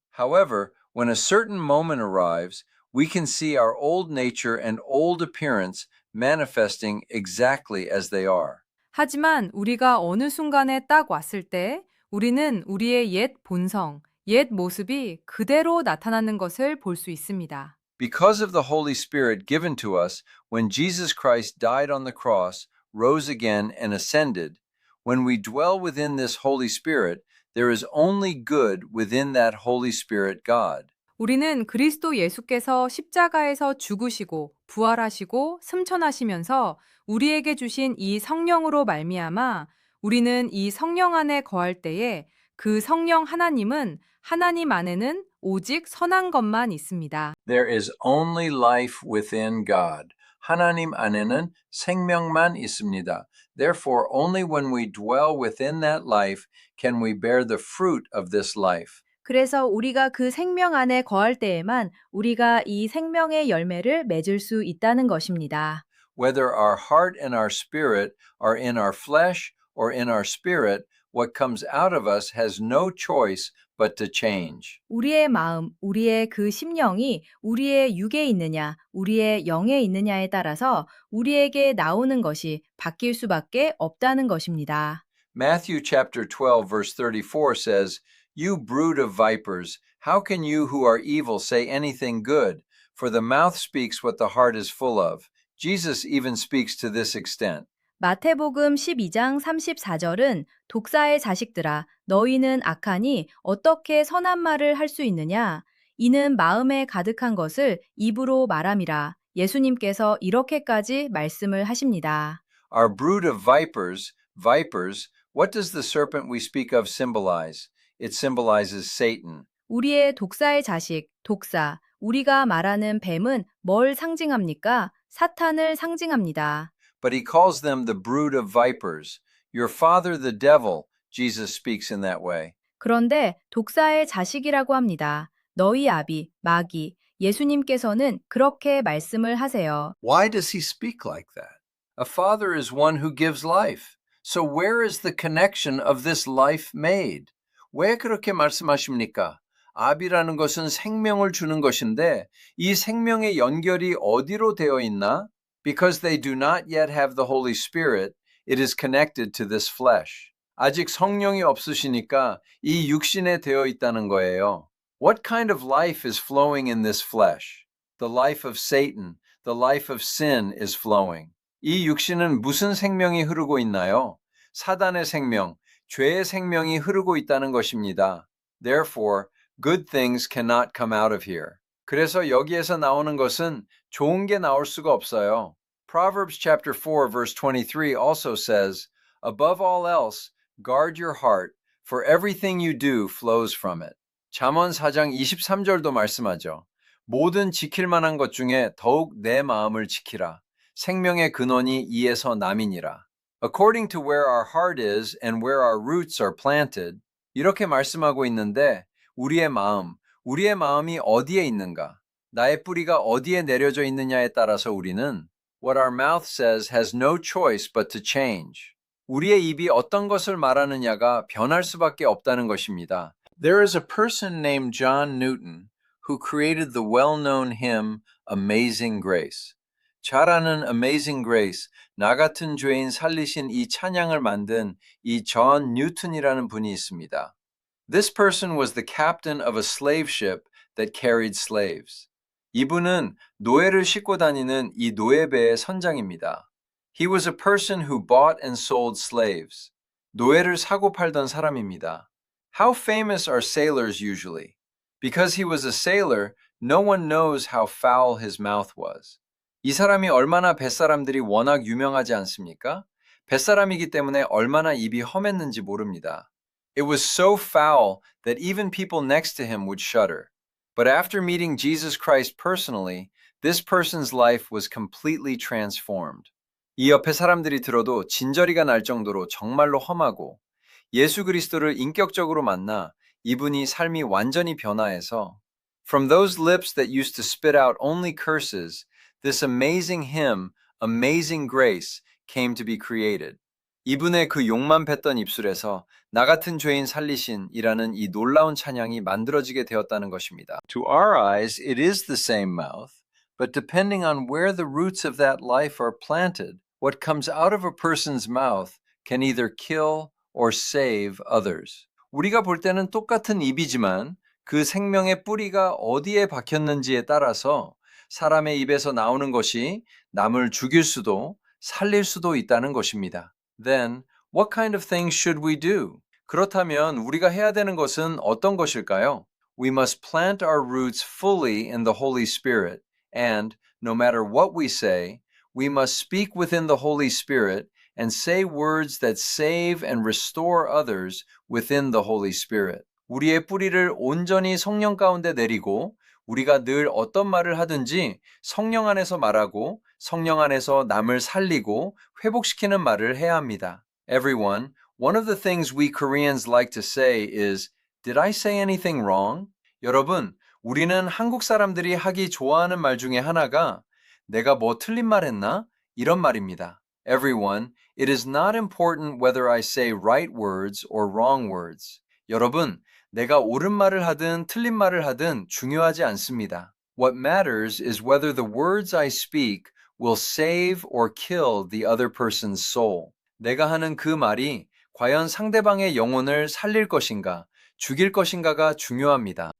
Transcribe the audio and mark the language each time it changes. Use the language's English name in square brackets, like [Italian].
[English] However, when a certain moment arrives, we can see our old nature and old appearance manifesting exactly as they are. [Korean] 하지만 우리가 어느 순간에 딱 왔을 때 우리는 우리의 옛 본성, 옛 모습이 그대로 나타나는 것을 볼 수 있습니다. [English] Because of the Holy Spirit given to us when Jesus Christ died on the cross, rose again, and ascended, when we dwell within this Holy Spirit, there is only good within that Holy Spirit God. [Korean] 우리는 그리스도 예수께서 십자가에서 죽으시고 부활하시고 승천하시면서 우리에게 주신 이 성령으로 말미암아 우리는 이 성령 안에 거할 때에 그 성령 하나님은 하나님 안에는 오직 선한 것만 있습니다. [English] There is only life within God. [Korean] 하나님 안에는 생명만 있습니다. [English] Therefore, only when we dwell within that life can we bear the fruit of this life. [Korean] 그래서 우리가 그 생명 안에 거할 때에만 우리가 이 생명의 열매를 맺을 수 있다는 것입니다. [English] Whether our heart and our spirit are in our flesh or in our spirit, what comes out of us has no choice but to change. [Korean] 우리의 마음, 우리의 그 심령이 우리의 육에 있느냐, 우리의 영에 있느냐에 따라서 우리에게 나오는 것이 바뀔 수밖에 없다는 것입니다. [English] Matthew chapter 12 verse 34 says, "You brood of vipers, how can you who are evil say anything good? For the mouth speaks what the heart is full of." Jesus even speaks to this extent. [Korean] 마태복음 12장 34절은 독사의 자식들아, 너희는 악하니 어떻게 선한 말을 할 수 있느냐? 이는 마음에 가득한 것을 입으로 말함이라. 예수님께서 이렇게까지 말씀을 하십니다. [English] Our brood of vipers, what does the serpent we speak of symbolize? It symbolizes Satan. [Korean] 우리의 독사의 자식, 독사, 우리가 말하는 뱀은 뭘 상징합니까? 사탄을 상징합니다. [English] But he calls them the brood of vipers. Your father the devil, Jesus speaks in that way. [Korean] 그런데 독사의 자식이라고 합니다. 너희 아비, 마귀, 예수님께서는 그렇게 말씀을 하세요. [English] Why does he speak like that? A father is one who gives life. So where is the connection of this life made? [Korean] 왜 그렇게 말씀하십니까? 아비라는 것은 생명을 주는 것인데 이 생명의 연결이 어디로 되어 있나? [English] Because they do not yet have the Holy Spirit, it is connected to this flesh. [Korean] 아직 성령이 없으시니까 이 육신에 되어 있다는 거예요. [English] What kind of life is flowing in this flesh? The life of Satan, the life of sin is flowing. [Korean] 이 육신은 무슨 생명이 흐르고 있나요? 사단의 생명, 죄의 생명이 흐르고 있다는 것입니다. [English] Therefore, good things cannot come out of here. [Korean] 그래서 여기에서 나오는 것은 좋은 게 나올 수가 없어요. [English] Proverbs chapter 4 verse 23 also says, "Above all else, guard your heart, for everything you do flows from it." [Korean] 잠언 4장 23절도 말씀하죠. 모든 지킬 만한 것 중에 더욱 내 마음을 지키라. 생명의 근원이 이에서 남이니라. [English] According to where our heart is and where our roots are planted, [Korean] 이렇게 말씀하고 있는데 우리의 마음이 어디에 있는가? 나의 뿌리가 어디에 내려져 있느냐에 따라서 우리는 [English] what our mouth says has no choice but to change. [Korean] 우리의 입이 어떤 것을 말하느냐가 변할 수밖에 없다는 것입니다. [English] There is a person named John Newton who created the well-known hymn Amazing Grace. [Korean] 잘 아는 Amazing Grace, 나 같은 죄인 살리신 이 찬양을 만든 이 존 뉴턴이라는 분이 있습니다. [English] This person was the captain of a slave ship that carried slaves. [Korean] 이분은 노예를 싣고 다니는 이 노예배의 선장입니다. [English] He was a person who bought and sold slaves. [Korean] 노예를 사고 팔던 사람입니다. [English] How famous are sailors usually? Because he was a sailor, no one knows how foul his mouth was. [Korean] 이 사람이 얼마나 뱃사람들이 워낙 유명하지 않습니까? 뱃사람이기 때문에 얼마나 입이 험했는지 모릅니다. [English] It was so foul that even people next to him would shudder. But after meeting Jesus Christ personally, this person's life was completely transformed. [Korean] 이 옆에 사람들이 들어도 진저리가 날 정도로 정말로 험하고 예수 그리스도를 인격적으로 만나 이분이 삶이 완전히 변화해서 [English] From those lips that used to spit out only curses, this amazing hymn, Amazing Grace, came to be created. [Korean] 이분의 그 욕만 뱉던 입술에서 나 같은 죄인 살리신이라는 이 놀라운 찬양이 만들어지게 되었다는 것입니다. [English] To our eyes, it is the same mouth, but depending on where the roots of that life are planted, what comes out of a person's mouth can either kill or save others. [Korean] 우리가 볼 때는 똑같은 입이지만 그 생명의 뿌리가 어디에 박혔는지에 따라서 사람의 입에서 나오는 것이 남을 죽일 수도 살릴 수도 있다는 것입니다. [English] Then, what kind of things should we do? [Korean] 그렇다면 우리가 해야 되는 것은 어떤 것일까요? [English] We must plant our roots fully in the Holy Spirit, and, no matter what we say, we must speak within the Holy Spirit and say words that save and restore others within the Holy Spirit. [Korean] 우리의 뿌리를 온전히 성령 가운데 내리고 우리가 늘 어떤 말을 하든지 성령 안에서 말하고 성령 안에서 남을 살리고 회복시키는 말을 해야 합니다. [English] Everyone, one of the things we Koreans like to say is, Did I say anything wrong? [Korean] 여러분, 우리는 한국 사람들이 하기 좋아하는 말 중에 하나가 내가 뭐 틀린 말 했나? 이런 말입니다. [English] Everyone, it is not important whether I say right words or wrong words. [Korean] 여러분, 내가 옳은 말을 하든 틀린 말을 하든 중요하지 않습니다. [English] What matters is whether the words I speak will save or kill the other person's soul. [Korean] 내가 하는 그 말이 과연 상대방의 영혼을 살릴 것인가, 죽일 것인가가 중요합니다.